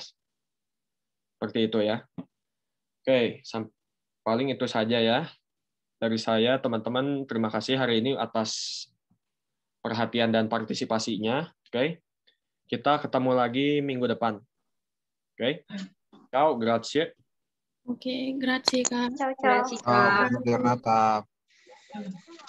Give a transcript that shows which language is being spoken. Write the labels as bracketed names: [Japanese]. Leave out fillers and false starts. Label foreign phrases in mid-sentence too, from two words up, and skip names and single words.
[Indonesian] Seperti itu ya. Oke, paling itu saja ya dari saya teman-teman. Terima kasih hari ini atas perhatian dan partisipasinya. Oke. Kita ketemu lagi minggu depan. Oke. [Italian] Ciao, grazie. [Indonesian] Oke, grazie Kak. [Italian] Ciao, ciao. Giornata.